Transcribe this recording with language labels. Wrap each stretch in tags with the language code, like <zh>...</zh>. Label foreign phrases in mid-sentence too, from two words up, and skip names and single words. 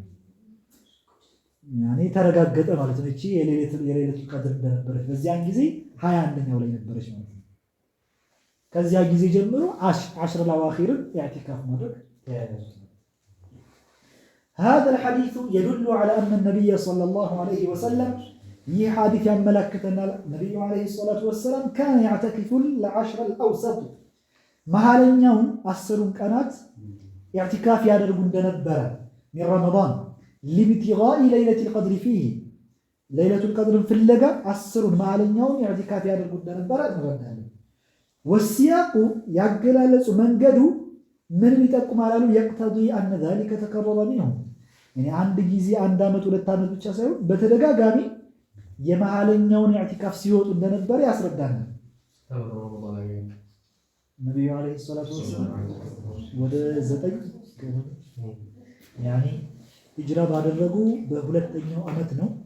<am>ያኔ ተረጋገጠ ማለት ነው እቺ የሌሊቱል ቀድር እንደነበረች በዚያን ጊዜ 21ኛው ላይ ነበረች ማለት ነው ከዚያ ጊዜ ጀምሮ 10</am> <ar>الأواخر اعتكاف</ar> <am>ማድረግ</am> <ar>هذا الحديث يدل على أن النبي صلى الله عليه وسلم</ar> <am>ይህ ሐዲስ ያመለክተናል ነብዩ</am> <ar>عليه الصلاة والسلام كان يعتكف العشر الأوسط</ar> <am>መሐለኛውን 10ን ቀናት</am> <ar>اعتكاف</ar> <am>ያደርጉ እንደነበረ</am> <ar>من رمضان لابتغاء ليلة القدر فيه ليلة القدر</ar> <am>ፍለጋ 10ን መሐለኛውን اعتكاف ያደርጉ እንደነበረ እንረዳለን والسياق ያገላለጹ መንገዱ ምን ይጠቁማል አሉ</am> <ar>يقتضي أن ذلك تكرر منهم يعني</ar> <am>አንድ ጊዜ አንድ አመት ሁለት አመት ብቻ ሳይሆን በተደጋጋሚ የመሐለኛውን اعتكاف ሲወጡ እንደነበረ ያስረዳናል ነብዩ</am> <ar>عليه الصلاة والسلام</ar> <am>ወደ 9 ያኒ ሂጅራ ባደረጉ በሁለተኛው አመት ነው</am>